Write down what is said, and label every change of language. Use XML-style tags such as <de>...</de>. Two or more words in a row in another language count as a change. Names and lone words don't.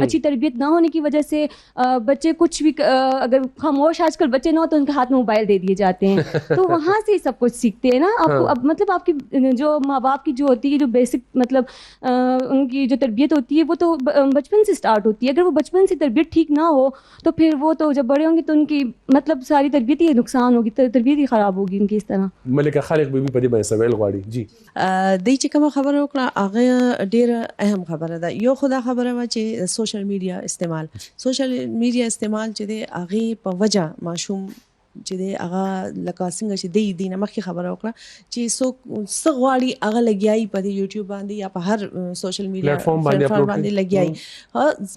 <ur>اچھی تربیت نہ ہونے کی وجہ سے بچے کچھ بھی, اگر خاموش آج کل بچے نہ ہو تو ان کے ہاتھ میں موبائل دے دیے جاتے ہیں, تو وہاں سے ہی سب کچھ سیکھتے ہیں نا. آپ کو اب مطلب آپ کی جو ماں باپ کی جو ہوتی ہے, جو بیسک مطلب ان کی جو تربیت ہوتی ہے وہ تو بچپن سے اسٹارٹ ہوتی ہے. اگر وہ بچپن سے تربیت ٹھیک نہ ہو تو پھر وہ تو جب بڑے ہوں گے تو ان کی مطلب ساری تربیت ہی نقصان ہوگی, تربیت ہی خراب ہوگی ان کی. اس طرح</ur> <ps>ملکه خالق بیبي په دې باندې سوال غواړي. جی دی چې کومه خبره وکړه هغه ډېره اهم خبره ده. یو خو دا خبره وه چې</ps> <en>social media</en> <ps>استعمال چې دی هغې په وجه ماشوم چې دی هغه لکه څنګه چې دی نه مخکې خبره وکړه چې څوک څه غواړي هغه لګیایي په دې یوټیوب باندې یا په هر</ps> <en>social media platform</en> <ps>باندې لګیایي.</ps>